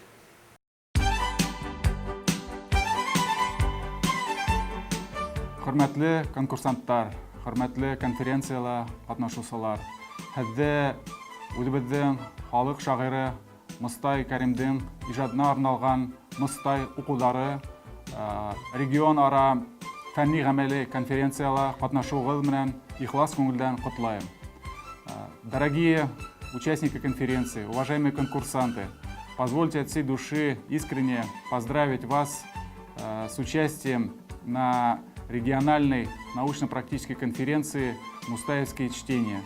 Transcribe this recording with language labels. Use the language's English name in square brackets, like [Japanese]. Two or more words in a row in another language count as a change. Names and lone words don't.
[Bashkir] Хөрмәтле конкурсанттар, хөрмәтле конференцияла катнашыусылар, һеҙҙе үҙебеҙҙең халыҡ шағиры Мостай Кәримдең ижадына арналған Мостай уҡыуҙары регион ара фәнни гамәли конференциялар катнашуыгыз белән ихлас күңелдән котлайм. [Russian] Дорогие участники конференции, уважаемые конкурсанты, позвольте от всей души искренне поздравить вас с участием на региональной научно-практической конференции «Мустаевские чтения».